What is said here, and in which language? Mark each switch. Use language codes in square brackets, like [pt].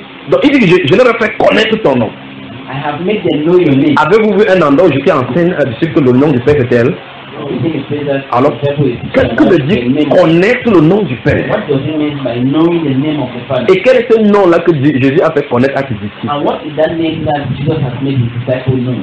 [fr] Donc il dit que je leur ai fait connaître ton nom. [en] I have made them know your name. [fr] Avez-vous vu un endroit où je suis enseigné à dire que le nom du Père est tel? Alors, qu'est-ce que veut dire connaître le nom du Père? [en] What does it mean by knowing the name of the Father? [fr] Et quel est ce nom-là que Jésus a fait connaître à ses disciples? [en] And what is that name that Jesus has made his disciples know?